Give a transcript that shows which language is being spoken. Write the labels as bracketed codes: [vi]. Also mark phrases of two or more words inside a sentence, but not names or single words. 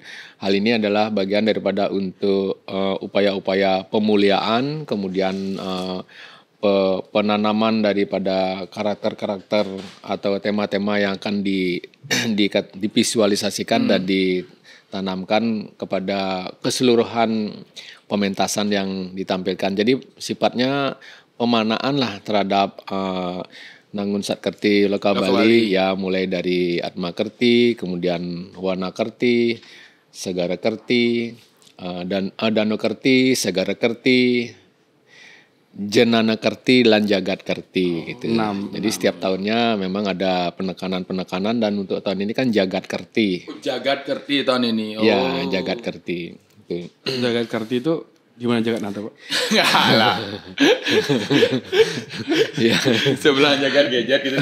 [id] Hal ini adalah bagian daripada untuk upaya-upaya pemuliaan, kemudian penanaman daripada karakter-karakter atau tema-tema yang akan divisualisasikan dan ditanamkan kepada keseluruhan pementasan yang ditampilkan. Jadi sifatnya pemanaan lah terhadap Nangun Satkerti Loka Bali ya, mulai dari Atma Kerti, kemudian Wana Kerti, Segara Kerti, dan Dano Kerti, Segara Kerti, Jenana Kerti, lan Jagat Kerti gitu. Jadi setiap tahunnya memang ada penekanan dan untuk tahun ini kan Jagat Kerti. Jagat Kerti tahun ini. Ya, Jagat Kerti. Gitu. Jagat Kerti itu gimana Jagat nanti Pak? Enggak lah. Ya. Sebelah Jagat Gadget gitu.